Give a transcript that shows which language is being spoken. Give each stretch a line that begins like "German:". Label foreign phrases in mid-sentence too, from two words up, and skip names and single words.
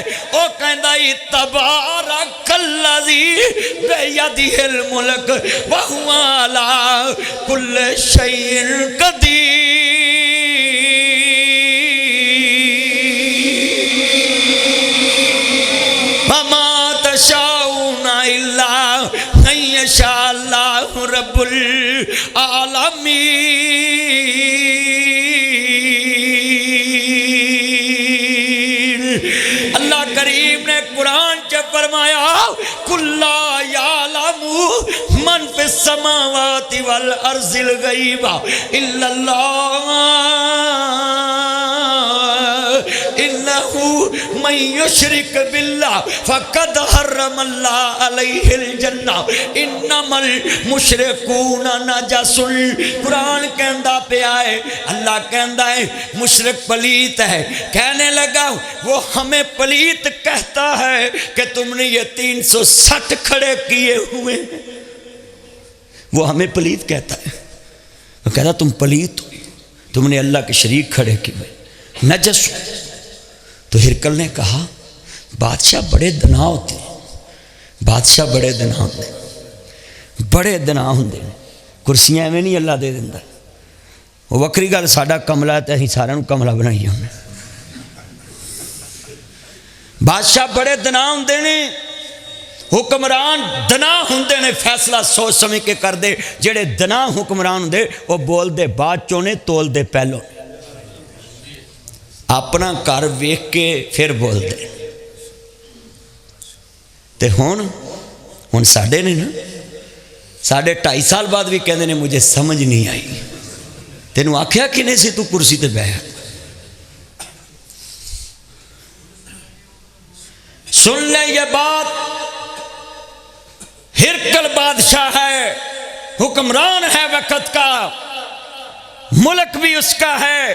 Punjabi: او کہندا
Arabic: تبارک الذی بیدہ الملک وہو علی کل شیء قدیر، وما تشاءون الا ان یشاء اللہ رب العالمین۔
Punjabi: اللہ کریم نے قرآن چ فرمایا
Arabic: قل لا یعلم من فی السماوات والارض الغیب الا اللہ انہ من یشرک باللہ فقد حرم اللہ علیہ الجنہ انما المشرکون نجس.
Punjabi: قرآن کہندا پیا ہے، اللہ کہندا ہے مشرک پلیت ہے.
Urdu: کہنے لگا وہ ہمیں پلیت کہتا ہے کہ تم نے یہ 360 کھڑے کیے ہوئے ہیں. وہ ہمیں پلیت کہتا ہے. وہ کہتا تم پلیت ہو، تم نے اللہ کے شریک کھڑے کیے نجس. تو ہرکل نے کہا بادشاہ بڑے دنا ہوتے ہیں، بادشاہ بڑے دنا ہوتے ہیں،
Punjabi: بڑے دنا ہوندے ہیں. کرسیاں ایویں نہیں اللہ دے دیندا. وہ وکری گل ساڈا کملا ہے تے اسی سارے نوں کملا بنائی ہوں. بادشاہ بڑے دنا ہوندے نے، حکمران دنا ہوندے نے، فیصلہ سوچ سمجھ کے کر دے. جڑے دنا حکمران ہوندے وہ بول دے بعد چوں نے، تول دے پہلو. اپنا گھر ویکھ کے پھر بول دے. تے ہن ساڈے نے نا، ساڈے 2.5 سال بعد بھی کہندے نے
Urdu: مجھے سمجھ نہیں آئی.
Punjabi: تینوں آکھیا کنے سی تو کرسی تے بیٹھ.
Urdu: سن لے یہ بات، ہرکل بادشاہ ہے، حکمران ہے وقت کا، ملک بھی اس کا ہے.